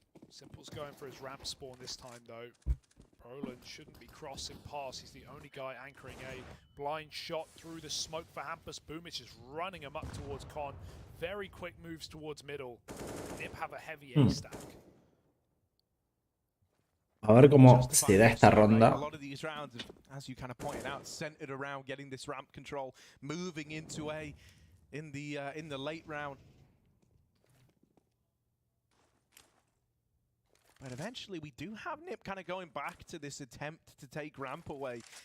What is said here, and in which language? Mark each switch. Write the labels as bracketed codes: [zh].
[en] Simple's going for his ramp spawn this time though. Roland shouldn't be crossing past. He's the only guy anchoring A. Blind shot through the smoke for Hampus. Boomich is running him up towards Con. Very quick moves towards middle. Nip have a heavy A stack. [es] A ver cómo se da esta ronda. [en] As you kind of pointed out, centered around getting this ramp control, moving into A in the late round. But eventually we do have NIP kind of going back to this attempt to take ramp away.